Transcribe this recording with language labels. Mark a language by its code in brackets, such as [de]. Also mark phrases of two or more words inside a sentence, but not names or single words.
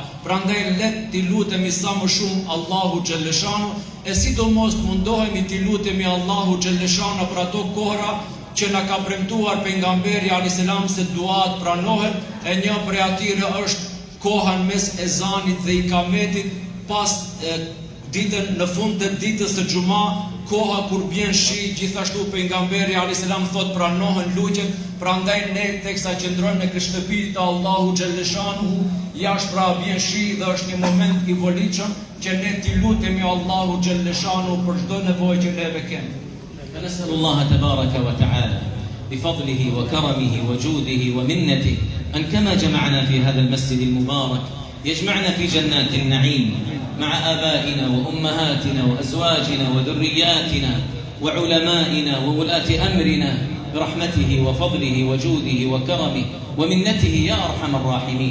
[sq] Prandaj le t'i lutemi sa më shumë Allahu xhalleshanu, e sidomos mundohemi t'i lutemi Allahu xhalleshanu për ato kohra që na ka premtuar pejgamberi [ar] عليه السلام [sq] se duat pranohen, e një prej atyre është koha mes ezanit dhe ikametit pas ditën në fund të ditës së xuma, koha kur bjen shi. Gjithashtu pejgamberi [ar] عليه السلام [sq] thot pranohen lutjet. Prandaj ne teksa qëndrojmë në shtëpitë të Allahu xhalleshanu, jashtë pra bjen shi dhe është një moment I volitshëm që ne t'i lutemi Allahu xhalleshanu për çdo nevojë që neve kemi. [ar] فنسأل الله تبارك وتعالى بفضله وكرمه وجوده ومنته أن كما جمعنا في هذا المسجد المبارك يجمعنا في جنات النعيم مع آبائنا وأمهاتنا وأزواجنا وذرياتنا وعلمائنا وولاة أمرنا برحمته وفضله وجوده وكرمه ومنته يا أرحم الراحمين.